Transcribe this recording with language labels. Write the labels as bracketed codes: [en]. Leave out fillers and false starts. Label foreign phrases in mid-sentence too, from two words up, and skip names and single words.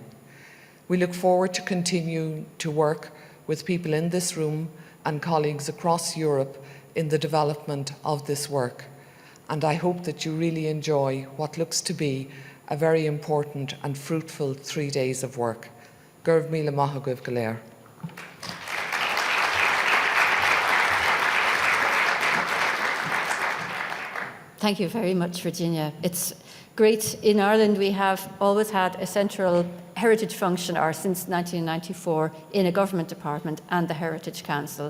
[en] We look forward to continuing to work with people in this room and colleagues across Europe in the development of this work. And I hope that you really enjoy what looks to be a very important and fruitful 3 days of work. [ga] Gurb míle maith agaibh go léir. [en] Thank you very much, Virginia. It's great. In Ireland, we have always had a central heritage function, or since 1994, in a government department and the Heritage Council.